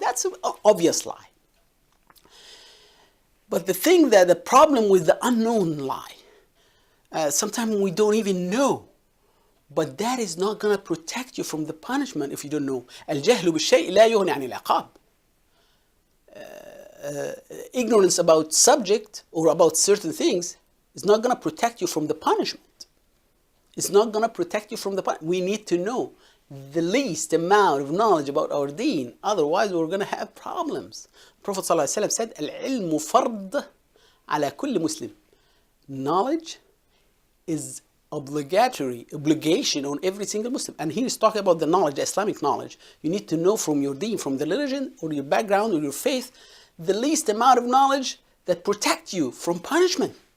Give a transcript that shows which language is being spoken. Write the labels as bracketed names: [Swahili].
[English] That's an obvious lie. But the problem with the unknown lie, sometimes we don't even know. But that is not going to protect you from the punishment if you don't know. [Arabic] الجهل بالشيء لا يغني عن العقاب. [English] Ignorance about subject or about certain things is not going to protect you from the punishment. It's not going to protect you from the punishment. We need to know the least amount of knowledge about our deen. Otherwise, we're going to have problems. Prophet ﷺ said, [Arabic] العلم فرض على كل مسلم. [English] Knowledge is obligation on every single Muslim. And he is talking about the knowledge, the Islamic knowledge. You need to know from your deen, from the religion or your background or your faith, the least amount of knowledge that protect you from punishment.